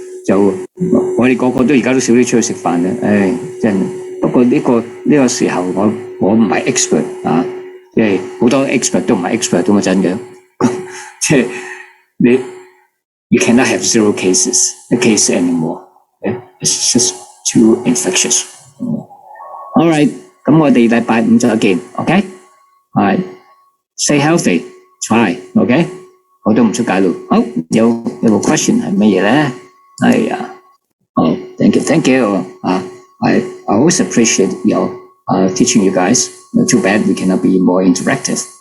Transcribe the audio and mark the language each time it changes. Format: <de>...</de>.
<yue>就我哋個個都而家都少啲出去食飯啦，真係。不過呢個時候我唔係 expert 即係好多 expert 都唔係 expert 咁啊，真嘅。即係你</yue> <en>you cannot have zero cases a case anymore. It's just too infectious. All right，</en> <yue>咁我哋禮拜5再見 ，OK？係</yue> <en>stay healthy, try，</en> <yue>OK？ 我都唔出街路。好，有個 question 係乜嘢咧？</yue> <en>係thank you. I always appreciate your teaching you guys. Too bad we cannot be more interactive.</en>